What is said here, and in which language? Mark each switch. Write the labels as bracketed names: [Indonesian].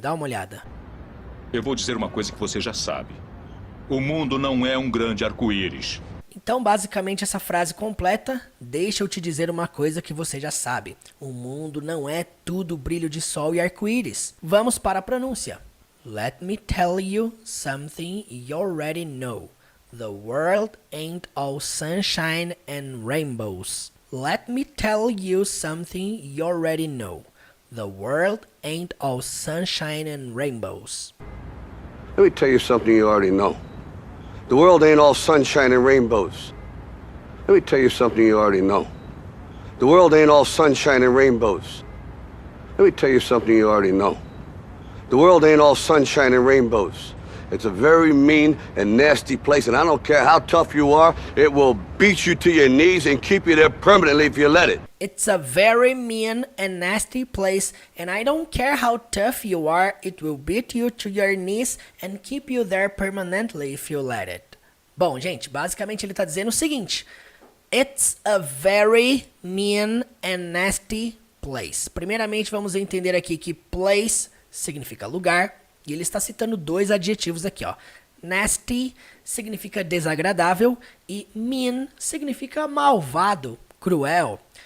[Portuguese] Dá uma olhada. Eu vou dizer uma coisa que você já sabe. O mundo não é um grande arco-íris. Então, basicamente, essa frase completa, deixa eu te dizer uma coisa que você já sabe. O mundo não é tudo brilho de sol e arco-íris. Vamos para a pronúncia. [English] Let me tell you something you already know. The world ain't all sunshine and rainbows. Let me tell you something you already know. The world ain't all sunshine and rainbows. Let me tell you something you already know. The world ain't all sunshine and rainbows. Let me tell you something you already know. The world ain't all sunshine and rainbows. Let me tell you something you already know. The world ain't all sunshine and rainbows. It's a very mean and nasty place, and I don't care how tough you are, it will beat you to your knees and keep you there permanently if you let it. It's a very mean and nasty place, and I don't care how tough you are, it will beat you to your knees and keep you there permanently if you let it. [Portuguese] Bom, gente, basicamente ele está dizendo o seguinte: [English] It's a very mean and nasty place. [Portuguese] Primeiramente, vamos entender aqui que place significa lugar, e ele está citando dois adjetivos aqui, ó. Nasty significa desagradável e mean significa malvado, cruel.